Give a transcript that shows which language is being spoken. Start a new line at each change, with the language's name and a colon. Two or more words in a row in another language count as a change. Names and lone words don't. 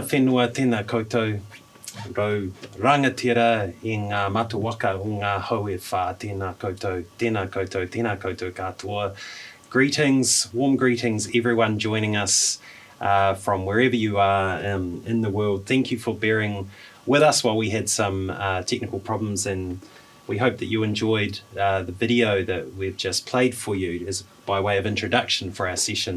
Māori: whenua tēnā koutou, rau rangatira i ngā matawaka o ngā haue whā, tēnā koutou, tēnā koutou, tēnā koutou katoa.
English: Greetings, warm greetings everyone joining us from wherever you are in the world. Thank you for bearing with us while we had some technical problems, and we hope that you enjoyed the video that we've just played for you as by way of introduction for our session.